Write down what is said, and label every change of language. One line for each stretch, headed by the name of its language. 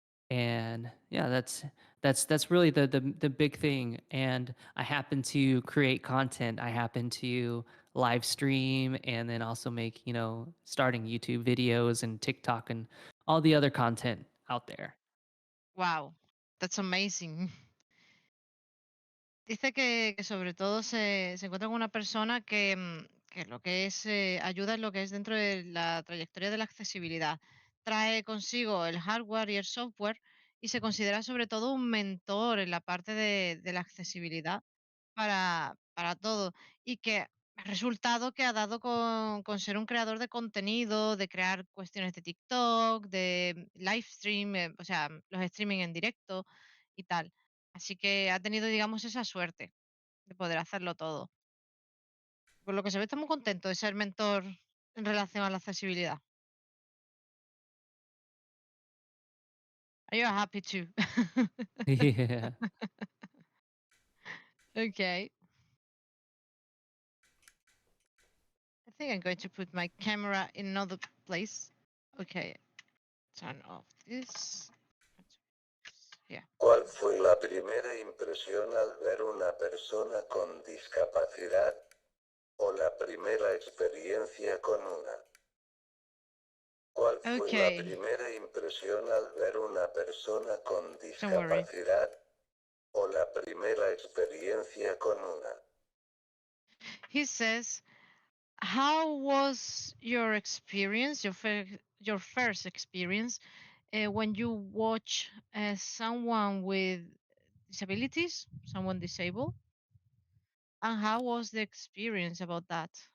English: and yeah, that's really the big thing. And I happen to create content. I happen to live stream and then also make starting YouTube videos and TikTok and all the other content out there. Wow, that's amazing.
Spanish: Dice que sobre todo se encuentra con una persona que lo que es ayuda en lo que es dentro de la trayectoria de la accesibilidad. Trae consigo el hardware y el software y se considera sobre todo un mentor en la parte de la accesibilidad para todo. Y que el resultado que ha dado con ser un creador de contenido, de crear cuestiones de TikTok, de live stream, o sea, los streaming en directo y tal. Así que ha tenido, digamos, esa suerte de poder hacerlo todo. Por lo que se ve, está muy contento de ser mentor en relación a la accesibilidad.
English: Are you happy too? Yeah. Okay. I think I'm going to put my camera in another place. Okay. Turn off this. Yeah.
Spanish: ¿Cuál fue la primera impresión al ver una persona con discapacidad? ¿O la primera experiencia con una? ¿Cuál fue la
English: Okay.
Spanish: primera impresión al ver una persona con
English: Don't worry.
Spanish: discapacidad? ¿O la primera experiencia con una?
English: He says, how was your experience, your first experience, when you watch someone with disabilities, someone disabled? And how was the experience about that?